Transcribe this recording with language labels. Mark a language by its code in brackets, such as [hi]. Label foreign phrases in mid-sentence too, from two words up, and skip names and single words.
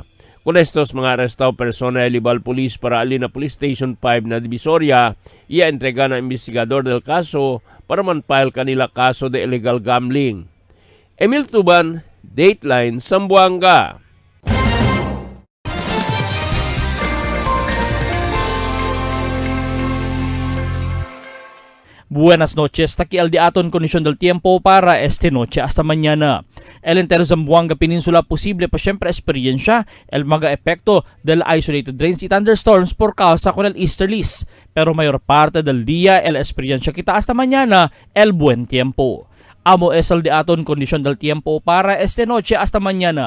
[cbk] Con estos mga arrestado persona elibal police para alina Police Station 5 na Divisoria, ia entrega na investigador del kaso para man-file kanila kaso de [en] illegal gambling. [cbk] Emil Tuban, Dateline, Zamboanga. Buenas noches, taki al diaton kondisyon del tiempo para esta noche hasta mañana. El entero Zamboanga Peninsula posible pa siempre experiencia el mga epekto del [en] isolated rains [cbk] y thunderstorms por causa con el easterlies. Pero mayor parte del día el experiencia kita hasta mañana el buen tiempo. Amo es el diaton kondisyon del tiempo para esta noche hasta mañana.